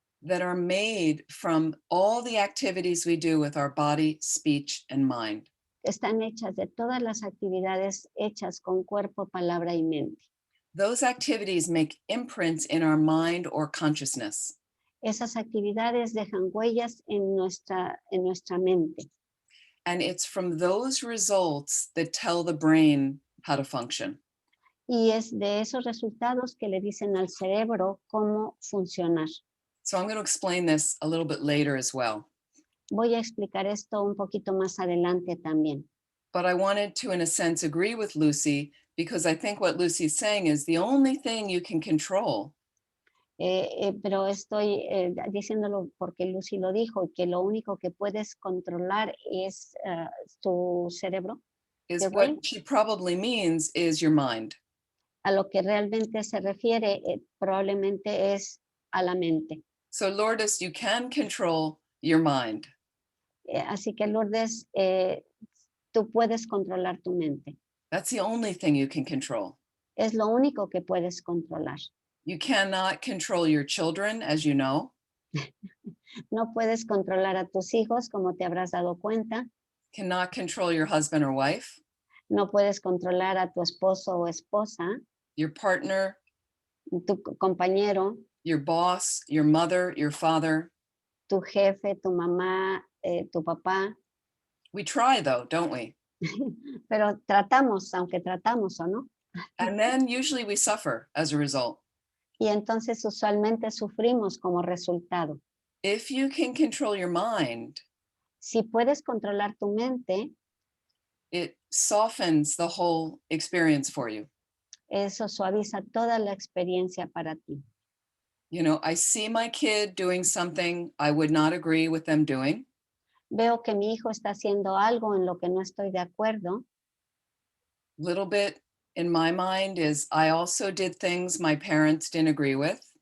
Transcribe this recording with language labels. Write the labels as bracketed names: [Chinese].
[English] that are made from all the activities we do with our body, speech, and mind. [Spanish] Están hechas de todas las actividades hechas con cuerpo, palabra y mente. [English] Those activities make imprints in our mind or consciousness. [Spanish] Esas actividades dejan huellas en nuestra mente. [English] And it's from those results that tell the brain how to function. [Spanish] Y es de esos resultados que le dicen al cerebro cómo funcionar. [English] So I'm going to explain this a little bit later as well. [Spanish] Voy a explicar esto un poquito más adelante también. [English] But I wanted to, in a sense, agree with Lucy, because I think what Lucy's saying is the only thing you can control [Spanish] Pero estoy diciéndolo porque Lucy lo dijo, que lo único que puedes controlar es tu cerebro. [English] is the what brain. she probably means is your mind. [Spanish] A lo que realmente se refiere probablemente es a la mente. [English] So Lourdes, you can control your mind. [Spanish] Así que Lourdes, tú puedes controlar tu mente. [English] That's the only thing you can control. [Spanish] Es lo único que puedes controlar. [English] You cannot control your children, as you know. [Spanish] No puedes controlar a tus hijos, como te habrás dado cuenta. [English] Cannot control your husband or wife, [Spanish] No puedes controlar a tu esposo o esposa, [English] your partner, [Spanish] tu compañero, [English] your boss, your mother, your father. [Spanish] tu jefe, tu mamá, tu papá. [English] We try though, don't we? [Spanish] Pero tratamos, aunque tratamos o no. [English] And then usually we suffer as a result. [Spanish] Y entonces usualmente sufrimos como resultado. [English] If you can control your mind, [Spanish] Si puedes controlar tu mente, [English] it softens the whole experience for you. [Spanish] eso suaviza toda la experiencia para ti. [English] You know, I see my kid doing something I would not agree with them doing. [Spanish] veo que mi hijo está haciendo algo en lo que no estoy de acuerdo, [English] Little bit in my mind is I also did things my parents didn't agree with.